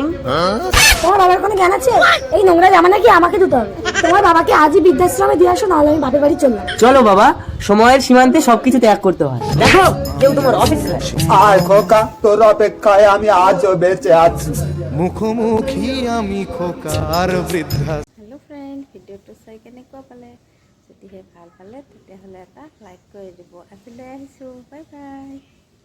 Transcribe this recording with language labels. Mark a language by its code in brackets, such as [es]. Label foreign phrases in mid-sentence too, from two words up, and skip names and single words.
[bn] তোমার বাবার কোনো জ্ঞান আছে? এই নোংরা জামা নাকি আমাকে ধুতে হবে। তোমার বাবাকে আজই বৃদ্ধাশ্রমে দিয়ে আসো, নাহলে আমি বাপের বাড়ি চললাম। চলো বাবা, সময়ের সীমান্তে সবকিছু ত্যাগ করতে হয়। দেখো, কেউ তোমার অফিস খায়। আয় খোকা, তোর অপেক্ষায় আমি আজও বেঁচে আছি। মুখোমুখি আমি খোকার বৃদ্ধা। [en] Hello friend, [as] ভিডিঅ'টো চাই কেনেকুৱা পালে? যদিহে ভাল পালে তেতিয়াহ'লে এটা লাইক কৰি দিব। আজিলৈ আহিছোঁ, বাই বাই।